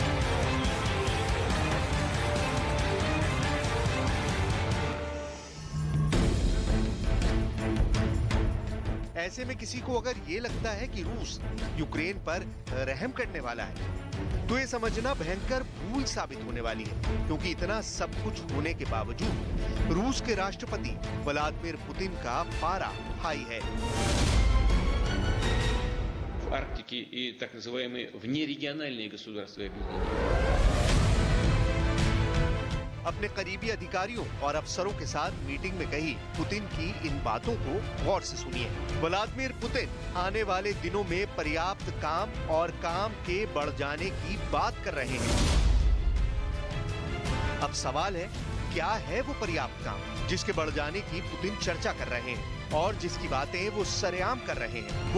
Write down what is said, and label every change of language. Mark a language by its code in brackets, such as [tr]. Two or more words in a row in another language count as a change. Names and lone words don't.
[hi] ऐसे में किसी को अगर ये लगता है कि रूस यूक्रेन पर रहम करने वाला है, तो ये समझना भयंकर भूल साबित होने वाली है, क्योंकि इतना सब कुछ होने के बावजूद रूस के राष्ट्रपति व्लादिमीर पुतिन का पारा हाई है। [ru] В Арктике и так называемые внерегиональные государства объединения. [hi] अपने करीबी अधिकारियों और अफसरों के साथ मीटिंग में कही पुतिन की इन बातों को गौर से सुनिए। व्लादिमीर पुतिन आने वाले दिनों में पर्याप्त काम और काम के बढ़ जाने की बात कर रहे हैं। अब सवाल है, क्या है वो पर्याप्त काम जिसके बढ़ जाने की पुतिन चर्चा कर रहे हैं और जिसकी बातें वो सरेआम कर रहे हैं?